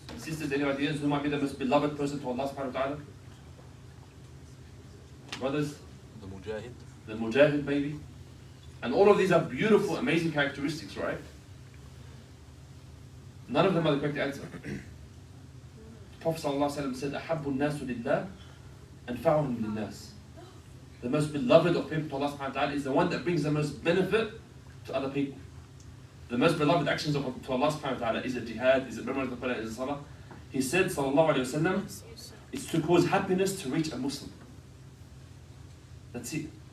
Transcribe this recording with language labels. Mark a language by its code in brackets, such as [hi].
[en] Sisters, any ideas who might be the most beloved person to Allah subhanahu wa ta'ala? Brothers? The Mujahid. The Mujahid maybe? And all of these are beautiful, amazing characteristics, right? None of them are the correct answer. [ar] Prophet ﷺ said, أَحَبُّ النَّاسُ لِلَّهِ أَنْفَعُهُمْ لِلنَّاسِ. [en] The most beloved of people to Allah subhanahu wa ta'ala is the one that brings the most benefit to other people. The most beloved actions to Allah subhanahu wa ta'ala is a jihad, is it memory of the Quran, is it salah. He said, sallallahu alayhi wa sallam, it's to cause happiness to reach a Muslim. That's it.